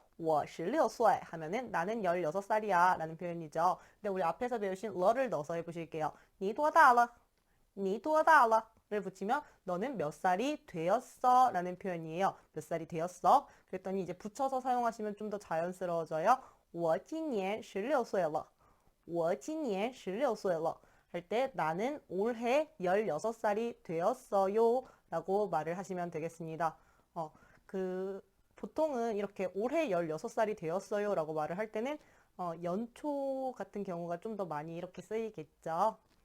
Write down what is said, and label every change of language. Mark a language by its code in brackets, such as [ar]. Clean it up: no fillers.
[zh] 我16岁 [ko] 하면은 나는 16살이야 라는 표현이죠. 근데 우리 앞에서 배우신 러를 넣어서 해보실게요. [zh] 你多大了?你多大了? [ko] 를 붙이면 너는 몇 살이 되었어? 라는 표현이에요. 몇 살이 되었어? 그랬더니 이제 붙여서 사용하시면 좀 더 자연스러워져요. [zh] 我今年16岁了.我今年16岁了. [ko] 할 때 나는 올해 16살이 되었어요. 라고 말을 하시면 되겠습니다. 보통은 이렇게 올해 16살이 되었어요. 라고 말을 할 때는 연초 같은 경우가 좀 더 많이 이렇게 쓰이겠죠.